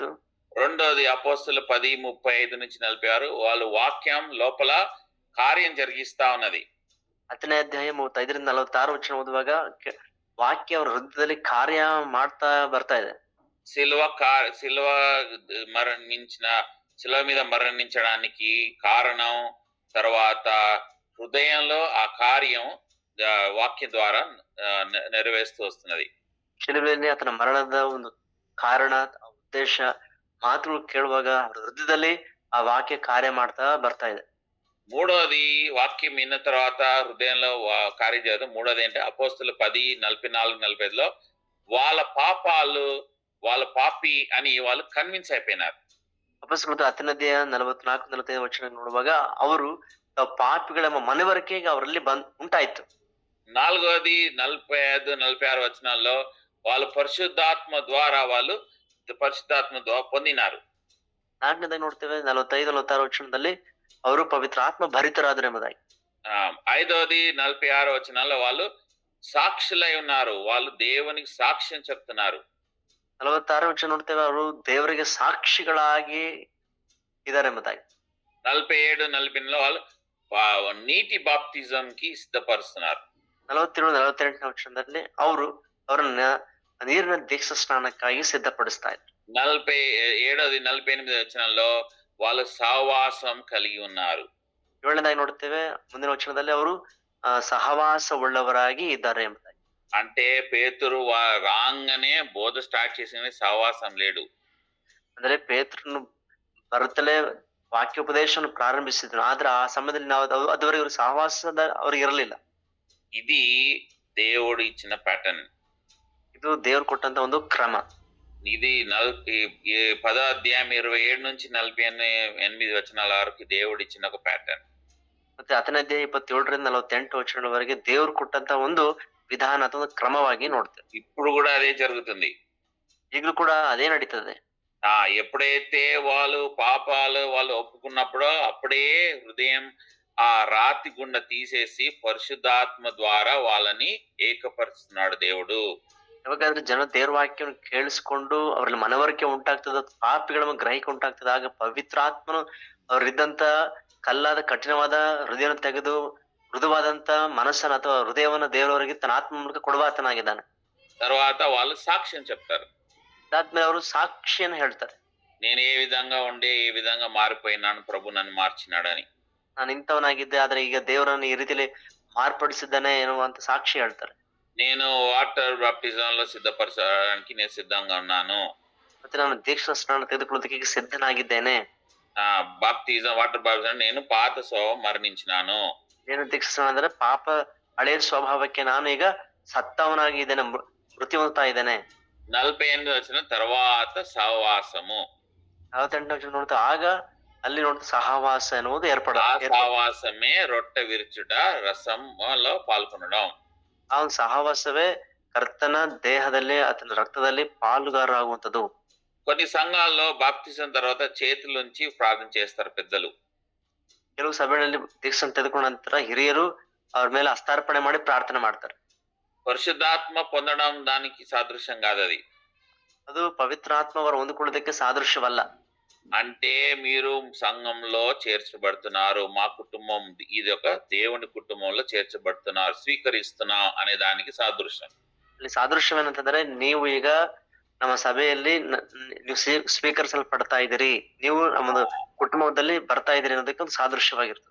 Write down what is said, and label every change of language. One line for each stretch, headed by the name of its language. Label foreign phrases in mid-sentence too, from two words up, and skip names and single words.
Telugu: రెండోది అపోస్తలు 10:35-46 వాళ్ళు వాక్యం లోపల కార్యం జరిగిస్తా ఉన్నది.
Kannada: 10ನೇ ಅಧ್ಯಾಯ 35ರಿಂದ 46 ವಚನ ಓದುವಾಗ ವಾಕ್ಯ ಅವರ ಹೃದಯದಲ್ಲಿ ಕಾರ್ಯ ಮಾಡ್ತಾ ಬರ್ತಾ ಇದೆ.
Telugu: శిలువ మీద మరణించడానికి కారణం, తర్వాత హృదయంలో ఆ కార్యం వాక్యం ద్వారా నెరవేరుస్తూ వస్తున్నది.
Kannada: ಶಿಲುಬೆಯಲ್ಲಿ ಆತನ ಮರಣದ ಒಂದು ಕಾರಣ, ಉದ್ದೇಶ ಮಾತುಗಳು ಕೇಳುವಾಗ ಅವರ ಹೃದಯದಲ್ಲಿ ಆ ವಾಕ್ಯ ಕಾರ್ಯ ಮಾಡ್ತಾ ಬರ್ತಾ ಇದೆ.
Telugu: మూడోది వాక్యం విన్న తర్వాత హృదయంలో కార్యం జరుగుతుంది. మూడోది ఏంటంటే అపోస్తలు 10:44-45లో వాళ్ళ పాపి అని వాళ్ళు కన్విన్స్ అయిపోయినారు.
Kannada: ಅಪೊಸ್ತಲರ 10ನೇ ಅಧ್ಯಾಯ 44-45 ವಚನ ನೋಡುವಾಗ ಅವರು ಪಾಪಿಗಳೆಂಬ ಮನವರಿಕೆ ಅವರಲ್ಲಿ ಉಂಟಾಯ್ತು.
Telugu: నాలుగోది 45-46 వచనాల్లో వాళ్ళు పరిశుద్ధాత్మ ద్వారా పొందినారు.
Kannada: 4ನೇದಾಗಿ ನೋಡ್ತೇವೆ 45-46 ವಚನದಲ್ಲಿ ಅವರು ಪವಿತ್ರ ಆತ್ಮ ಭರಿತರಾದರು ಎಂಬುದಾಗಿ.
Telugu: ఐదోది 46 వచనాల్లో వాళ్ళు సాక్షులై ఉన్నారు, వాళ్ళు దేవునికి సాక్ష్యం చెప్తున్నారు.
Kannada: 46 ವಚನ ನೋಡ್ತೇವೆ ಅವರು ದೇವರಿಗೆ ಸಾಕ್ಷಿಗಳಾಗಿ ಇದ್ದಾರೆ ಎಂಬುದಾಗಿ.
Telugu: 47-48లో వాళ్ళు నీటి బాప్తిజం కి సిద్ధపరుస్తున్నారు.
Kannada: 47-48ನೇ ವಚನದಲ್ಲಿ ಅವರು ಅವರನ್ನ ನೀರಿನ ದೀಕ್ಷಾ ಸ್ನಾನಕ್ಕಾಗಿ ಸಿದ್ಧಪಡಿಸ್ತಾ ಇದ್ದಾರೆ.
Telugu: 47-48 వచనంలో వాళ్ళు సహవాసం కలిగి ఉన్నారు.
Kannada: 7ನೇದಾಗಿ ನೋಡ್ತೇವೆ ಮುಂದಿನ ವಚನದಲ್ಲಿ ಅವರು ಸಹವಾಸ ಉಳ್ಳವರಾಗಿ ಇದ್ದಾರೆ ಎಂಬುದಾಗಿ.
Telugu: అంటే పేతురు రాగానే బోధ స్టార్ట్ చేసిన సహవాసం లేడు.
Kannada: ಅಂದ್ರೆ ಪೇತ್ರನು ಬರುತ್ತಲೇ ವಾಕ್ಯೋಪದೇಶವನ್ನು ಪ್ರಾರಂಭಿಸಿದ್ರು, ಆದ್ರೆ ಆ ಸಮಯದಲ್ಲಿ ನಾವು ಅದುವರೆಗೆ ಅವರು ಸಹವಾಸದ ಅವ್ರಿಗೆ ಇರಲಿಲ್ಲ.
Telugu: ఇది దేవుడు ఇచ్చిన ప్యాటర్న్.
Kannada: ಇದು ದೇವ್ರು ಕೊಟ್ಟಂತ ಒಂದು ಕ್ರಮ.
Telugu: ఇది ఈ 10వ అధ్యాయం 27 నుంచి 48 వచనాల వరకు దేవుడు ఇచ్చిన ఒక ప్యాటర్న్.
Kannada: ಮತ್ತೆ 10ನೇ ಅಧ್ಯಾಯ 27ರಿಂದ 48 ವಚನದವರೆಗೆ ದೇವ್ರು ಕೊಟ್ಟಂತ ಒಂದು ವಿಧಾನ ಅಥವಾ ಕ್ರಮವಾಗಿ ನೋಡ್ತೇವೆ.
Telugu: ఇప్పుడు కూడా అదే జరుగుతుంది.
Kannada: ಈಗಲೂ ಕೂಡ ಅದೇ ನಡೀತದೆ.
Telugu: ఎప్పుడైతే వాళ్ళు ఒప్పుకున్నప్పుడో అప్పుడే హృదయం ఆ రాతి గుండ తీసేసి పరిశుద్ధాత్మ ద్వారా వాళ్ళని ఏకపరుస్తున్నాడు దేవుడు.
Kannada: ಯಾವಾಗಾದ್ರೆ ಜನ ದೇವ್ರ ವಾಕ್ಯವನ್ನು ಕೇಳಿಸ್ಕೊಂಡು ಅವರಲ್ಲಿ ಮನವರಿಕೆ ಉಂಟಾಗ್ತದ, ಪಾಪಿಗಳ ಗ್ರಹಿಕೆ ಉಂಟಾಗ್ತದ, ಆಗ ಪವಿತ್ರಾತ್ಮನು ಅವರಿದ್ದಂತ ಕಲ್ಲಾದ ಕಠಿಣವಾದ ಹೃದಯನ ತೆಗೆದು ಮೃದುವಾದಂತ ಮನಸ್ಸನ್ನ ಅಥವಾ ಹೃದಯವನ್ನ ದೇವರವರಿಗೆ ತನ್ನ ಆತ್ಮ ಮೂಲಕ ಕೊಡುವಾತನಾಗಿದ್ದಾನೆ.
Telugu: తర్వాత వాళ్ళు సాక్ష్యం చెప్తారు.
Kannada: ಅದಾದ್ಮೇಲೆ ಅವರು ಸಾಕ್ಷಿಯನ್ನು ಹೇಳ್ತಾರೆ.
Telugu: నేను ఏ విధంగా మారిపోయినాను, ప్రభు నన్ను మార్చినాడని.
Kannada: ನಾನು ಇಂಥವನಾಗಿದ್ದೆ, ಆದ್ರೆ ಈಗ ದೇವರನ್ನು ಈ ರೀತಿಯಲ್ಲಿ ಮಾರ್ಪಡಿಸಿದ್ದಾನೆ ಎನ್ನುವಂತ ಸಾಕ್ಷಿ ಹೇಳ್ತಾರೆ.
Telugu: నేను
English: water baptism
Telugu: లో సిద్ధపరచడానికి నేను సిద్ధంగా ఉన్నాను.
Kannada: ಮತ್ತೆ ನಾನು ದೀಕ್ಷಾ ಸ್ನಾನ ತೆಗೆದುಕೊಳ್ಳೋದಕ್ಕೆ ಈಗ ಸಿದ್ಧನಾಗಿದ್ದೇನೆ.
English: water baptism
Telugu: నేను పాత స్వభావం మరణించినాను.
Kannada: ಏನು ದೀಕ್ಷಾ ಸ್ನಾನ ಅಂದ್ರೆ ಪಾಪ ಹಳೆಯ ಸ್ವಭಾವಕ್ಕೆ ನಾನು ಈಗ ಸತ್ತವನಾಗಿದ್ದೇನೆ, ಮೃತ್ಯು ಹೊಂದುತ್ತಾ ಇದ್ದೇನೆ.
Telugu: 48 వచ్చిన తర్వాత సహవాసము.
Kannada: 48 ವಚನ ನೋಡ್ತಾ ಆಗ ಅಲ್ಲಿ ನೋಡ್ತಾ ಸಹವಾಸ ಎನ್ನುವುದು
Telugu: సహవాసమే రొట్టె విరుచుట రసంలో పాల్గొనడం.
Kannada: ಆ ಒಂದು ಸಹವಾಸವೇ ಕರ್ತನ ದೇಹದಲ್ಲಿ ಆತನ ರಕ್ತದಲ್ಲಿ ಪಾಲುಗಾರರಾಗುವಂಥದ್ದು.
Telugu: కొన్ని సంఘాల్లో బాప్తిజం తర్వాత చేతులుంచి ప్రార్థన చేస్తారు పెద్దలు.
Kannada: ಕೆಲವು ಸಭೆಗಳಲ್ಲಿ ದೀಕ್ಷೆ ತೆಗೆದುಕೊಂಡ ನಂತರ ಹಿರಿಯರು ಅವ್ರ ಮೇಲೆ ಹಸ್ತಾರ್ಪಣೆ ಮಾಡಿ ಪ್ರಾರ್ಥನೆ ಮಾಡ್ತಾರೆ.
Telugu: పరిశుద్ధాత్మ పొందడం దానికి సాదృశ్యం కాదు అది.
Kannada: ಅದು ಪವಿತ್ರಾತ್ಮ ಅವರು ಹೊಂದಿಕೊಳ್ಳೋದಕ್ಕೆ ಸಾದೃಶ್ಯವಲ್ಲ.
Telugu: అంటే మీరు సంఘంలో చేర్చబడుతున్నారు, మా కుటుంబం ఇది ఒక దేవుని కుటుంబంలో చేర్చబడుతున్నారు, స్వీకరిస్తున్నాం అనే దానికి సాదృశ్యం.
Kannada: ಇಲ್ಲಿ ಸಾದೃಶ್ಯವೇನಂತಂದ್ರೆ ನೀವು ಈಗ ನಮ್ಮ ಸಭೆಯಲ್ಲಿ ನೀವು ಸ್ವೀಕರಿಸಲ್ಪಡ್ತಾ ಇದ್ದೀರಿ, ನೀವು ನಮ್ಮ ಕುಟುಂಬದಲ್ಲಿ ಬರ್ತಾ ಇದ್ದೀರಿ ಅನ್ನೋದಕ್ಕೆ ಒಂದು ಸಾದೃಶ್ಯವಾಗಿರ್ತದೆ.